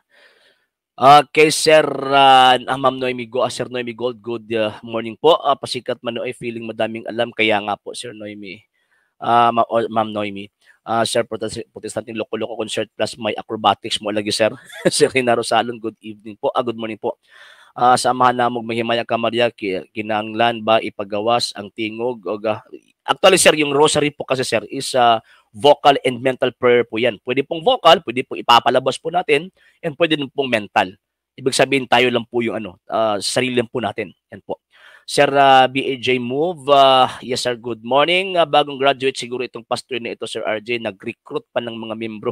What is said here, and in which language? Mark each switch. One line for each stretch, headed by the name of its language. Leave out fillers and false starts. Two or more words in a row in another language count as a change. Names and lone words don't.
English: Okay, Sir Ma'am Noemi Go, Sir Noemi Gold, good morning po.
Filipino: Pasikat Manoy, feeling madaming alam. Kaya nga po, Sir Noemi. Ma'am Noemi.
Cebuano: Sir Protestanting Loko-Loko Concert Plus, may acrobatics mo lagi, Sir.
English: Sir Rina Rosalon, good evening po. Good morning
Cebuano: po. Samahan na mo mahimaya ka, Maria, kinanglan ba ipagawas ang tingog?
English: Actually,
Filipino: Sir, yung rosary po kasi, Sir,
English: is vocal and mental prayer
Filipino: po yan. Pwede pong vocal, pwede pong ipapalabas po natin, and pwede din pong mental. Ibig sabihin tayo lang po yung sarili lang po natin. Yan po.
English: Sir BAJ Move, yes sir, good morning.
Filipino: Bagong graduate siguro itong pastor na ito, Sir RJ, nag-recruit pa ng mga membro.